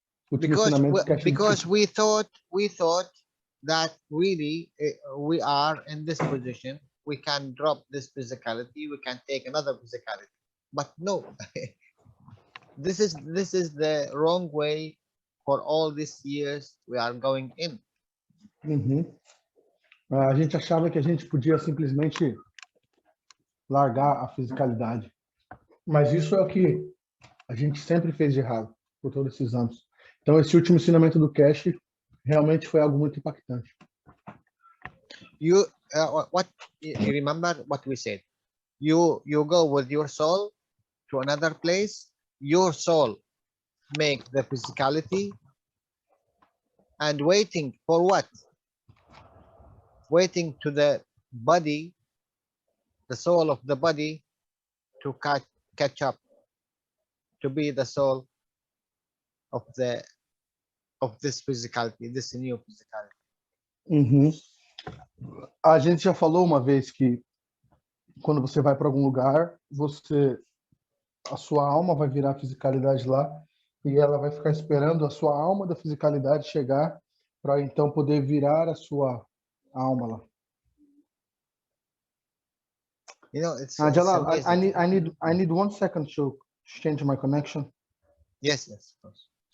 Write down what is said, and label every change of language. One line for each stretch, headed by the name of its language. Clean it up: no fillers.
English: Because we thought that really we are in this position, we can drop this physicality, we can take another physicality, but no. This is the wrong way. For all these years we are going in.
Portuguese: A gente achava que a gente podia simplesmente largar a fisicalidade, mas isso é o que a gente sempre fez de errado por todos esses anos. Então esse último ensinamento do Cash realmente foi algo muito impactante.
English: You remember what we said? You go with your soul to another place. Your soul make the physicality, and waiting for what? Waiting to the body, the soul of the body, to catch up to be the soul of this physicality, this new physicality. Uhum.
Portuguese: A gente já falou uma vez que quando você vai para algum lugar, a sua alma vai virar a fisicalidade lá e ela vai ficar esperando a sua alma da fisicalidade chegar para então poder virar a sua alma lá.
English: You know, it's Jalal, amazing. I need 1 second to change my connection. Yes, of course.